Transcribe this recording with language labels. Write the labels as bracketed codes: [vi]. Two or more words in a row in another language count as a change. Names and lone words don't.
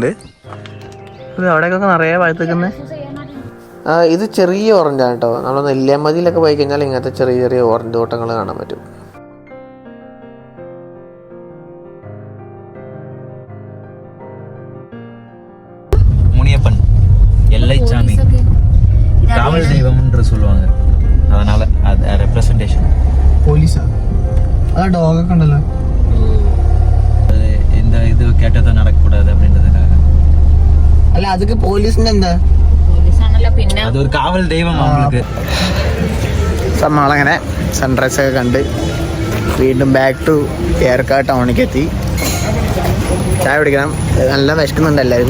[ml] അവിടേക്കൊക്കെ നിറയെ പഴുത്തേക്കുന്നത്. ഇത് ചെറിയ ഓറഞ്ചാണ് കേട്ടോ. നമ്മൾ നെല്ലിയാമ്പതിയിലൊക്കെ പോയി കഴിഞ്ഞാൽ ഇങ്ങനത്തെ ചെറിയ ചെറിയ ഓറഞ്ച് തോട്ടങ്ങൾ കാണാൻ പറ്റും. [ta] മുനിയപ്പൻ എല്ലൈച്ചാമി காவல் தெய்வம் என்று சொல்லுவாங்க. அதனால அது ரெப்ரசன்டேஷன். [ml] പോലീസാ? ആ ഡോഗൊക്കെ ഉണ്ടല്ലോ. [ta] இந்த இது கேட்டதா நடக்கக்கூடாது அப்படின்றதுக்காக. [ml] അല്ല, അതൊക്കെ പോലീസിന്റെ എന്താ? പിന്നെ അത് ഒരു കാവൽ ദൈവം അവർക്ക്. നമ്മളങ്ങനെ സൺറൈസ് ഒക്കെ കണ്ട് വീണ്ടും [en] back to [ml] ഏർക്കാട് ടൗണിലേക്ക് എത്തി. ചായ കുടിക്കണം. നല്ല വിശക്കുന്നുണ്ട് എല്ലാവരും.